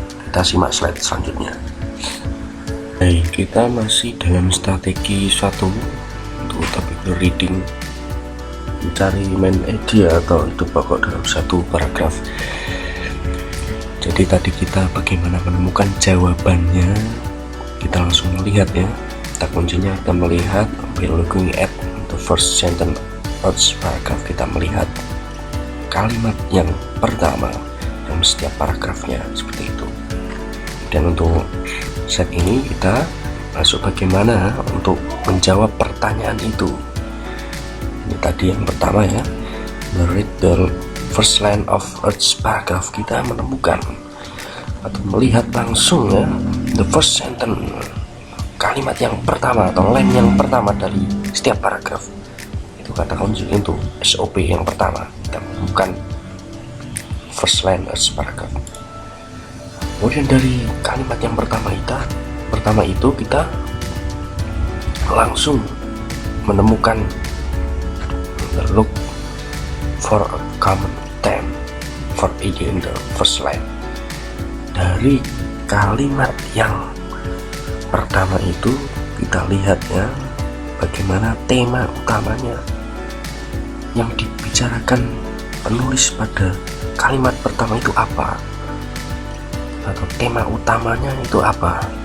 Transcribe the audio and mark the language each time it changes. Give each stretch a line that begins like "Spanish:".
Indonesian: Kita simak slide selanjutnya. Baik, kita masih dalam strategi satu untuk topik reading, mencari main idea atau ide pokok dalam satu paragraf. Jadi tadi kita bagaimana menemukan jawabannya, kita langsung melihat ya. Kata kuncinya kita melihat
English: by looking at the first sentence of paragraph.
Indonesian: Kita melihat kalimat yang pertama dalam setiap paragrafnya, seperti itu. Dan untuk set ini kita masuk bagaimana untuk menjawab pertanyaan itu. Ini tadi yang pertama ya,
English: read the first line of each paragraph.
Indonesian: Kita menemukan atau melihat langsung ya
English: the first sentence,
Indonesian: kalimat yang pertama atau line yang pertama dari setiap paragraf. Itu kata kunci untuk SOP yang pertama, kita menemukan
English: first line of each paragraph.
Indonesian: Kemudian dari kalimat yang pertama itu kita langsung menemukan
English: look for a common theme for idea in the first line.
Indonesian: Dari kalimat yang pertama itu kita lihat ya, bagaimana tema utamanya yang dibicarakan penulis pada kalimat pertama itu apa, atau tema utamanya itu apa.